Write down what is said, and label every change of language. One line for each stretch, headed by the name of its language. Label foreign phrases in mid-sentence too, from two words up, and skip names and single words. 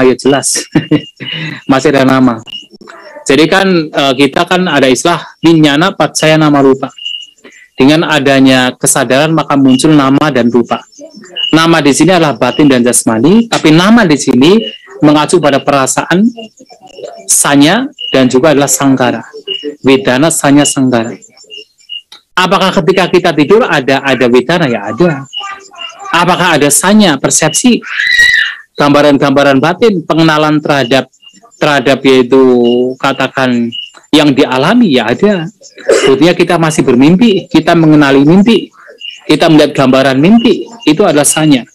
Indonesian: Ya jelas, masih ada nama. Jadi kan kita kan ada istilah
Pali: Vinyana Paccaya Nama Rupa.
Indonesian: Dengan adanya kesadaran maka muncul nama dan rupa. Nama di sini adalah batin dan jasmani, tapi nama di sini mengacu pada perasaan, sanya, dan juga adalah sangkara.
Pali: Vedana, sanya, sangkara.
Indonesian: Apakah ketika kita tidur ada vedana? Ya ada. Apakah ada sanya, persepsi, gambaran-gambaran batin, pengenalan terhadap yaitu katakan yang dialami? Ya ada. Sebetulnya kita masih bermimpi, kita mengenali mimpi, kita melihat gambaran mimpi, itu adalah sanya.